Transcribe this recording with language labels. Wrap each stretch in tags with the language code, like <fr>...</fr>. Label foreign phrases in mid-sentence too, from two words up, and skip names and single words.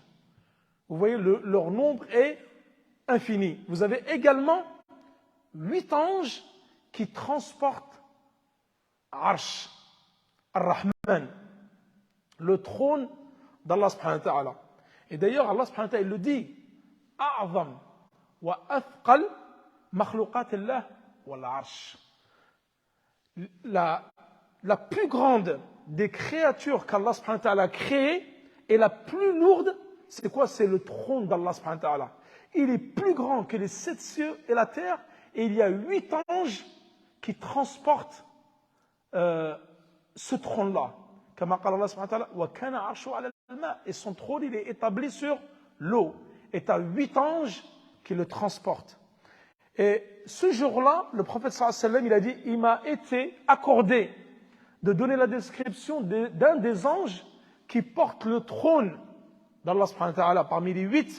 <fr>Vous voyez, leur nombre est infini. Vous avez également 8 anges qui transportent</fr> <ar>عرش الرحمن,</ar> <fr>le trône d'Allah</fr> <ar>سبحانه وتعالى.</ar> <fr>Et d'ailleurs, Allah</fr> <ar>سبحانه وتعالى,</ar> <fr>il le dit,</fr> <ar>أعظم وأثقل مخلوقات الله والعرش.</ar> <fr>La plus grande des créatures qu'Allah</fr> <ar>سبحانه وتعالى</ar> <fr>a créées et la plus lourde, c'est quoi? C'est le trône d'Allah</fr> <ar>سبحانه وتعالى.</ar> <fr>Il est plus grand que les 7 cieux et la terre, et il y a 8 anges qui transportent ce trône-là.</fr> <ar>Comme الله سبحانه وتعالى، وكان عرشه على الماء,</ar> <fr>et son trône, il est établi sur l'eau. Et tu as 8 anges qui le transportent. Et ce jour-là, le prophète</fr> <ar>صلى الله عليه وسلم,</ar> <fr>il a dit, il m'a été accordé de donner la description d'un des anges qui porte le trône d'Allah</fr> <ar>سبحانه وتعالى</ar> <fr>parmi les 8.</fr>